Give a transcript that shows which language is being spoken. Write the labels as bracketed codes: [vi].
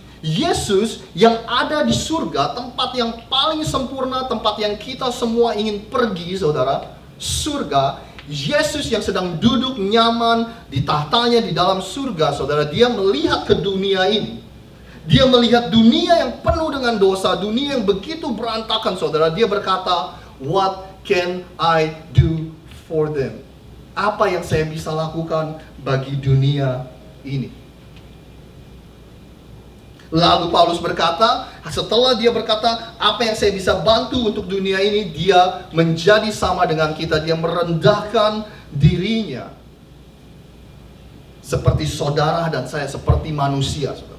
[id] Yesus yang ada di surga, tempat yang paling sempurna, tempat yang kita semua ingin pergi, saudara. Surga. Yesus yang sedang duduk nyaman di tahtanya di dalam surga, saudara. Dia melihat ke dunia ini. Dia melihat dunia yang penuh dengan dosa, dunia yang begitu berantakan, saudara. Dia berkata, [en] "What can I do for them?" [id] Apa yang saya bisa lakukan bagi dunia ini? Lalu Paulus berkata, setelah dia berkata, apa yang saya bisa bantu untuk dunia ini, dia menjadi sama dengan kita. Dia merendahkan dirinya seperti saudara dan saya, seperti manusia.